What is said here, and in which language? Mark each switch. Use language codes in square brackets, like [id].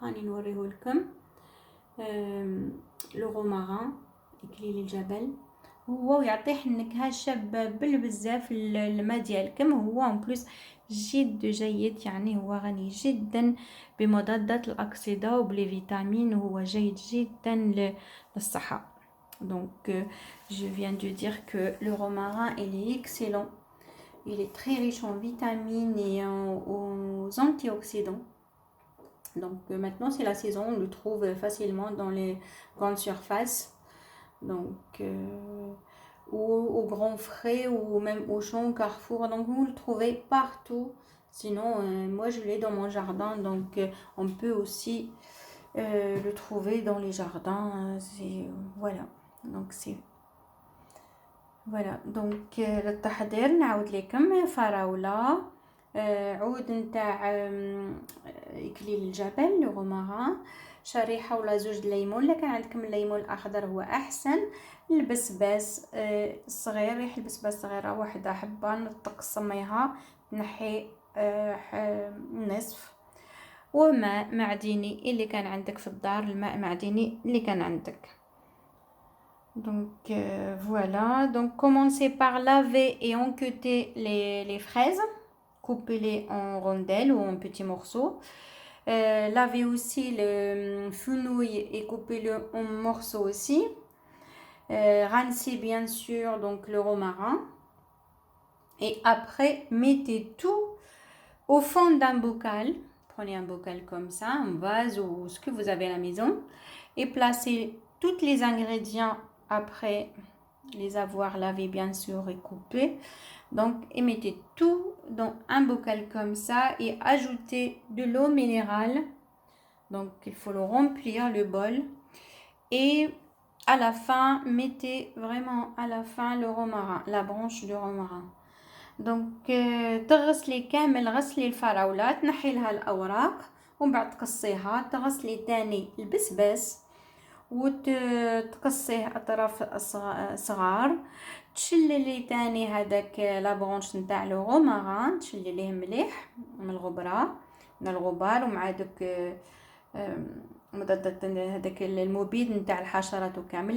[ar] راني نوريه لكم لو روماران، إكليل الجبل، هو يعطيه النكهه شابه بزاف الماء ديالكم. هو ان بلوس جد جيد، يعني هو غني جدا بمضادات الاكسده وبلي فيتامين، وهو جيد جدا للصحه. [fr] Donc je viens de dire que le romarin il est excellent, il est très riche en vitamines et aux antioxydants. Donc maintenant c'est la saison, on le trouve facilement dans les grandes surfaces, donc au Grand Frais ou même au Champ, Carrefour. Donc vous le trouvez partout. Sinon moi je l'ai dans mon jardin, donc on peut aussi le trouver dans les jardins. Voilà, donc c'est voilà. [ar] Donc للتحضير نعاود لكم: فراولة، عود نتاع إكليل الجبل لو روماران، شريحة ولا زوج الليمون، الا كان عندكم الليمون الاخضر هو احسن، البسباس الصغير، ريح البسباس صغيره، واحده حبه نقسميها تنحي نصف، وماء معدني اللي كان عندك في الدار، الماء معدني اللي كان عندك. [fr] Donc voilà, donc commencez par laver et enquêter les fraises, coupez-les en rondelles ou en petits morceaux. Lavez aussi le fenouil et coupez-le en morceaux aussi. Rincez bien sûr donc le romarin. Et après, mettez tout au fond d'un bocal. Prenez un bocal comme ça, un vase ou ce que vous avez à la maison. Et placez tous les ingrédients après les avoir lavés bien sûr et coupés. Donc, et mettez tout dans un bocal comme ça et ajoutez de l'eau minérale. Donc, il faut le remplir le bol. Et à la fin, mettez vraiment à la fin le romarin, la branche de romarin. [ar] Donc تغسلي كامل، غسلي الفراولة، تنحي لها الأوراق ومن بعد تقصيها، تغسلي تاني البسباس وتقصيه اطراف صغار، تشللي تاني هذاك لابونش نتاع لو روماران، تشلليه مليح من الغبره من الغبار ومع داك مضادات هذاك المبيد نتاع الحشرات وكامل.